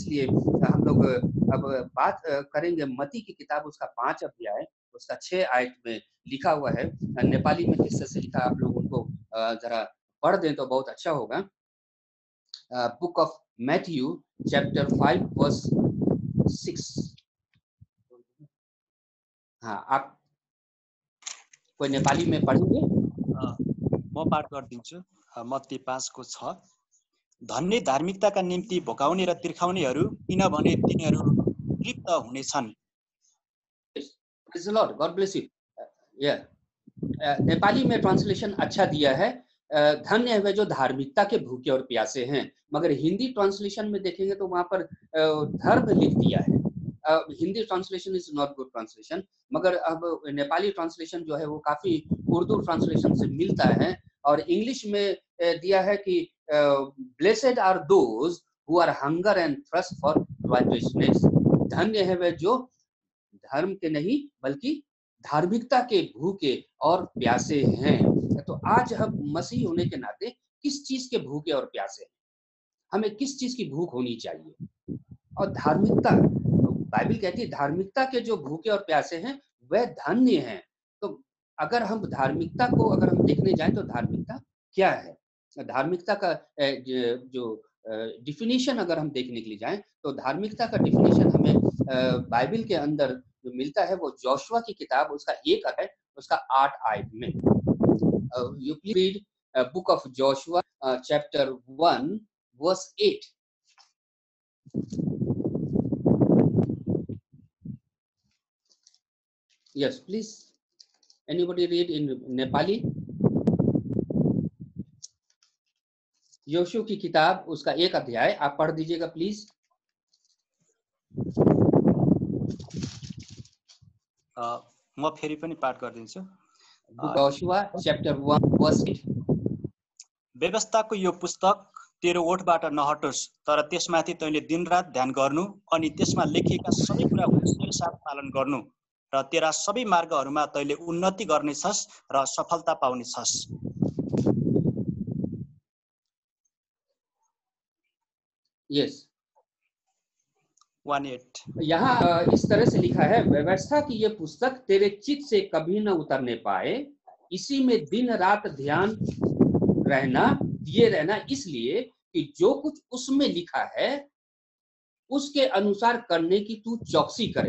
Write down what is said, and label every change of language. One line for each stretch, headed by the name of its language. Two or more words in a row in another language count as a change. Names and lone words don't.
Hindi: इसलिए हम लोग अब बात करेंगे मत्ती की किताब, उसका 5 अध्याय, उसका 6 आयत में लिखा हुआ है। नेपाली में किस तरह से लिखा, आप लोग उनको जरा पढ़ दें तो बहुत अच्छा होगा।
English: Book of Matthew chapter 5 verse 6.
Hindi: हाँ, आप कोही नेपाली में पढेंगे?
Nepali: म पाठ गरिदिन्छु। मत्ती 5 को 6। धन्य धार्मिकताका निम्ति भोकाउने र तिर्खाउनेहरू, किनभने तिनीहरू तृप्त हुनेछन्।
English: Praise the Lord, God bless you.
Hindi: नेपाली में ट्रांसलेशन अच्छा दिया है, धन्य है वे जो धार्मिकता के भूखे और प्यासे हैं। मगर
English: Hindi translation
Hindi: में देखेंगे तो वहां पर धर्म लिख दिया है।
English: Hindi translation is not good translation,
Hindi: मगर अब
English: Nepali translation
Hindi: जो है वो काफी
English: Urdu translation
Hindi: से मिलता है। और इंग्लिश में दिया है कि
English: blessed are those who are hunger and thirst for righteousness.
Hindi: धन्य है वे जो धर्म के नहीं बल्कि धार्मिकता के भूखे और प्यासे हैं। तो आज हम मसीह होने के नाते किस चीज के भूखे और प्यासे हैं? हमें किस चीज की भूख होनी चाहिए? और धार्मिकता, बाइबल कहती है धार्मिकता के जो भूखे और प्यासे हैं वह धन्य हैं। तो अगर हम धार्मिकता को अगर हम देखने जाएं तो धार्मिकता क्या है? धार्मिकता का जो डिफिनीशन अगर हम देखने के लिए जाएं तो धार्मिकता का डिफिनीशन हमें बाइबल के अंदर जो मिलता है वो जोशुआ की किताब, उसका 1 अध्याय, उसका 8 आयत में।
English: You please read book of Joshua, chapter 1, verse 8. Yes, please. Anybody read in Nepali?
Hindi: योशु की किताब उसका 1 अध्याय आप पढ़ दीजिएगा प्लीज।
Nepali: म फेरि पनि पाठ गरिदिन्छु।
English: Joshua chapter 1 verse 8.
Nepali: व्यवस्थाको यो पुस्तक तेरो ओठबाट नहटोस्, तर त्यसमाथि तैँले दिनरात ध्यान गर्नु अनि त्यसमा लेखिएका सबै कुरा हुँसका साथ पालन गर्नु र तेरा सबै मार्गहरूमा तैँले उन्नति गर्नेछस् र सफलता पाउनेछस्। यस 1:8
Hindi: यहाँ इस तरह से लिखा है, व्यवस्था की ये पुस्तक तेरे चित्त से कभी न उतरने पाए, इसी में दिन रात ध्यान दिए रहना, इसलिए कि जो कुछ उसमें लिखा है उसके अनुसार करने की तू चौकसी करे।